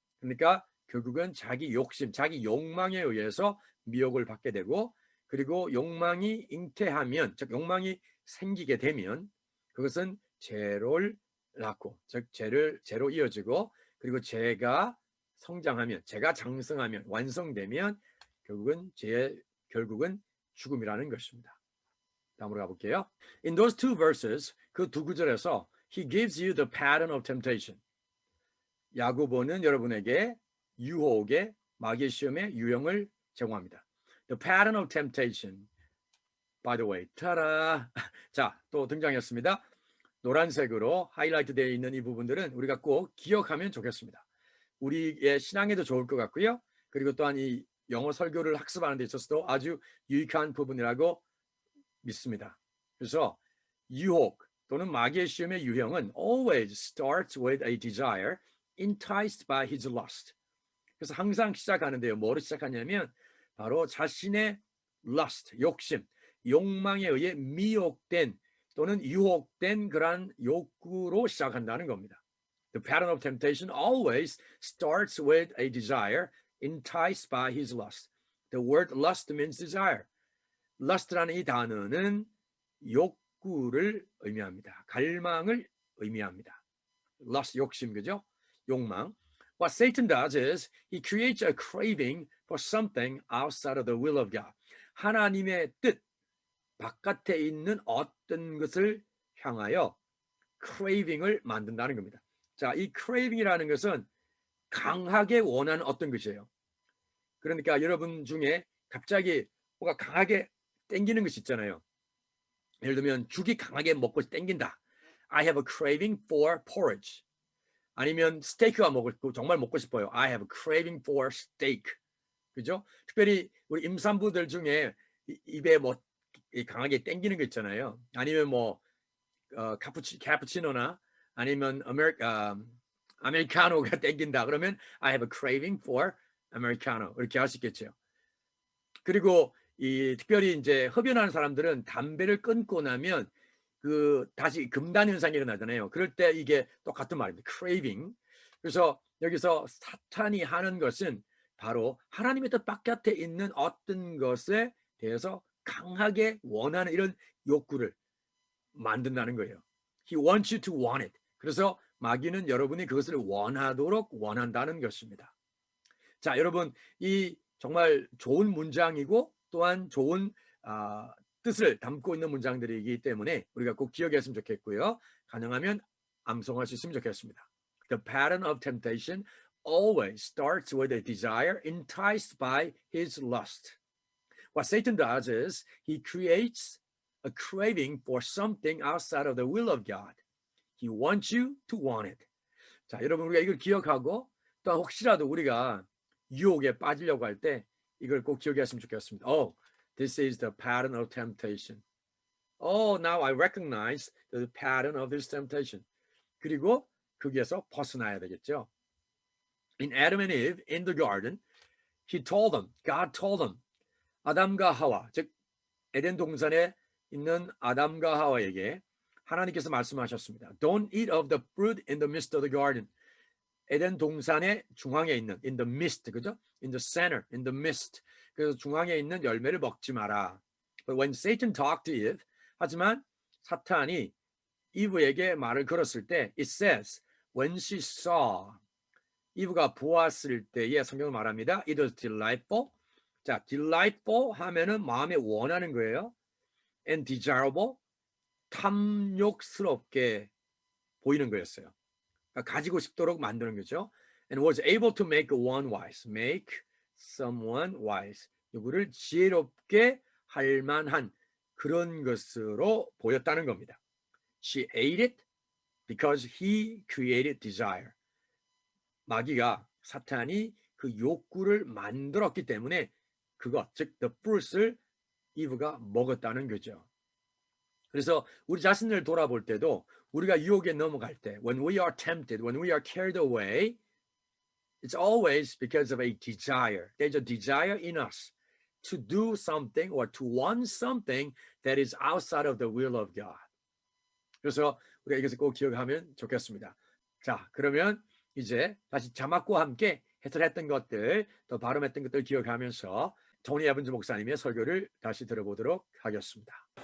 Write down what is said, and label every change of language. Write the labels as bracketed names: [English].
[Korean] 그러니까 결국은 자기 욕심, 자기 욕망에 의해서 미혹을 받게 되고, 그리고 욕망이 잉태하면, 즉 욕망이 생기게 되면 그것은 죄를 낳고, 즉 죄로 이어지고, 그리고 죄가 성장하면, 죄가 장성하면, 완성되면 결국은 죽음이라는 것입니다. 다음으로 가볼게요. [English] In those two verses, [Korean] 그 두 구절에서 [English] He gives you the pattern of temptation. [Korean] 야고보는 여러분에게 유혹의, 마귀의 시험의 유형을 제공합니다. [English] The pattern of temptation. By the way, 타라. [Korean] 자, 또 등장했습니다. 노란색으로 하이라이트 되어 있는 이 부분들은 우리가 꼭 기억하면 좋겠습니다. 우리의 신앙에도 좋을 것 같고요. 그리고 또한 이 영어 설교를 학습하는 데 있어서도 아주 유익한 부분이라고 믿습니다. 그래서 유혹 또는 마귀의 시험의 유형은 [English] always starts with a desire enticed by his lust. [Korean] 그래서 항상 시작하는데요. 뭐로 시작하냐면 바로 자신의 lust, 욕심, 욕망에 의해 미혹된 또는 유혹된 그러한 욕구로 시작한다는 겁니다. [English] The pattern of temptation always starts with a desire enticed by his lust. The word lust means desire. [Korean] lust라는 이 단어는 욕구를 의미합니다. 갈망을 의미합니다. lust, 욕심, 그죠? 욕망. [English] What Satan does is he creates a craving for something outside of the will of God. [Korean] 하나님의 뜻 바깥에 있는 어떤 것을 향하여 craving을 만든다는 겁니다. 자, 이 craving이라는 것은 강하게 원하는 어떤 것이에요. 그러니까 여러분 중에 갑자기 뭔가 강하게 땡기는 것이 있잖아요. 예를 들면 죽이 강하게 먹고 땡긴다. [English] I have a craving for porridge. [Korean] 아니면 스테이크가 정말 먹고 싶어요. [English] I have a craving for steak. [Korean] 그죠? 특별히 우리 임산부들 중에 입에 뭐 강하게 땡기는 거 있잖아요. 아니면 뭐 카푸치노나 아니면 아메리카노가 땡긴다. [English] 그러면 I have a craving for americano. [Korean] 이렇게 할 수 있겠죠. 그리고 특별히 이제 흡연하는 사람들은 담배를 끊고 나면 다시 금단 현상이 일어나잖아요. 그럴 때 이게 똑같은 말입니다. [English] craving. [Korean] 그래서 여기서 사탄이 하는 것은 바로 하나님의 뜻 바깥에 있는 어떤 것에 대해서 강하게 원하는 이런 욕구를 만든다는 거예요. [English] He wants you to want it. [Korean] 그래서 마귀는 여러분이 그것을 원하도록 원한다는 것입니다. 자, 여러분, 이 정말 좋은 문장이고 또한 좋은 뜻을 담고 있는 문장들이기 때문에 우리가 꼭 기억했으면 좋겠고요. 가능하면 암송할 수 있으면 좋겠습니다. [English] The pattern of temptation always starts with a desire enticed by his lust. What Satan does is he creates a craving for something outside of the will of God. He wants you to want it. [Korean] 자, 여러분 우리가 이걸 기억하고 또 혹시라도 우리가 유혹에 빠지려고 할 때 이걸 꼭 기억했으면 좋겠습니다. [English] Oh, this is the pattern of temptation. Oh, now I recognize the pattern of this temptation. [Korean] 그리고 거기에서 벗어나야 되겠죠. [English] In Adam and Eve in the garden, he told them, God told them, [Korean] 아담과 하와, 즉 에덴 동산에 있는 아담과 하와에게 하나님께서 말씀하셨습니다. [English] Don't eat of the fruit in the midst of the garden. [Korean] 에덴 동산의 중앙에 있는 [English] in the midst, [Korean] 그죠? [English] In the center, in the midst. [Korean] 그래서 중앙에 있는 열매를 먹지 마라. [English] But when Satan talked to Eve, [Korean] 하지만 사탄이 이브에게 말을 걸었을 때, [English] it says, when she saw, [Korean] 이브가 보았을 때에 성경은 말합니다. [English] It was delightful. [Korean] 자, delightful 하면은 마음에 원하는 거예요. [English] And desirable, [Korean] 탐욕스럽게 보이는 거였어요. 그러니까 가지고 싶도록 만드는 거죠. [English] And was able to make one wise. Make someone wise. [Korean] 누구를 지혜롭게 할 만한 그런 것으로 보였다는 겁니다. [English] She ate it because he created desire. [Korean] 마귀가 사탄이 그 욕구를 만들었기 때문에 그것 즉 the fruit을 이브가 먹었다는 거죠. 그래서 우리 자신을 돌아볼 때도 우리가 유혹에 넘어갈 때 [English] when we are tempted, when we are carried away, it's always because of a desire. There's a desire in us to do something or to want something that is outside of the will of God. [Korean] 그래서 우리가 이것을 꼭 기억하면 좋겠습니다. 자, 그러면 이제 다시 자막과 함께 해설했던 것들, 또 발음했던 것들 기억하면서 토니 에번즈 목사님의 설교를 다시 들어보도록 하겠습니다.